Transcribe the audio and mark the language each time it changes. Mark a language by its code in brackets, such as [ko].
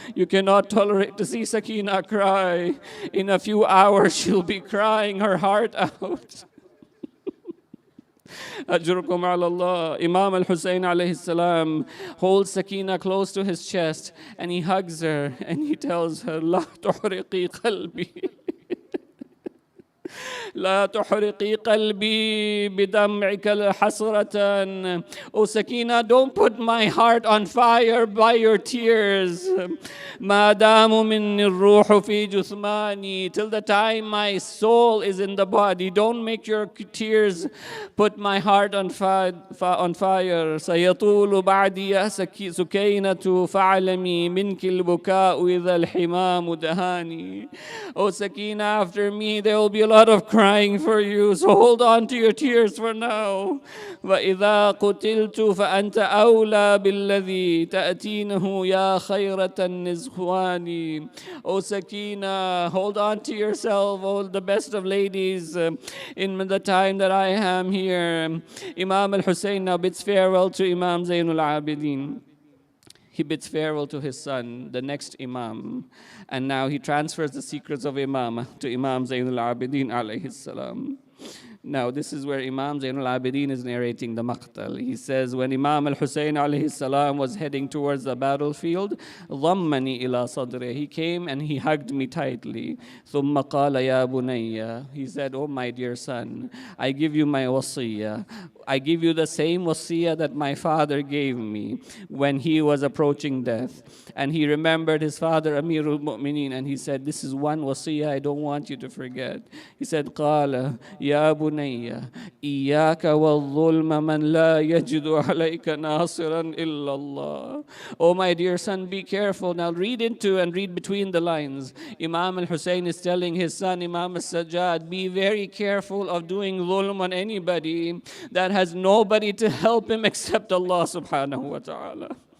[en] You cannot tolerate to see Sakina cry. In a few hours, she'll be crying her heart out. [ar] Ajrukum ala Allah. [en] Imam al-Hussein alayhi salam holds Sakina close to his chest and he hugs her and he tells her, [ar] La tuhriqi qalbi. لا تحرقي قلبي بدمعك حسرة. [en] O Sakina, don't put my heart on fire by your tears. [ar] ما دام مني الروح في جثماني. [en] Till the time my soul is in the body, don't make your tears put my heart on fire. [ar] سيطول بعدي يا سكينة فاعلمي منك البكاء إذا الحمام دهاني. [en] O Sakina, after me there will be a lot of crying for you, so hold on to your tears for now. [ar] وإذا قتلت فأنت أولى بالذي تأتينه يا خيرة النزوان. [en] O Sakina, hold on to yourself, oh the best of ladies, in the time that I am here. Imam al-Hussein now bids farewell to Imam Zainul Abidin. He bids farewell to his son, the next Imam. And now he transfers the secrets of Imam to Imam Zainul Abidin alayhi salam. Now this is where Imam Zainul Abidin is narrating the maqtal. He says, when Imam al-Hussein alayhi salam was heading towards the battlefield, [ar] ضمني إلى صدره. [en] He came and he hugged me tightly. [ar] ثم قال يا بني. [en] He said, oh my dear son, I give you my wasiyah. I give you the same wasiyah that my father gave me when he was approaching death. And he remembered his father Amirul Mu'mineen, and he said, this is one wasiyah I don't want you to forget. He said, [ar] قال يا بني إياك والظلم من لا يجد عليك ناصرا إلا الله. [en] Oh my dear son, be careful. Now read into and read between the lines. Imam al-Hussein is telling his son Imam al-Sajjad, be very careful of doing dhulm on anybody that has nobody to help him except Allah subhanahu wa ta'ala.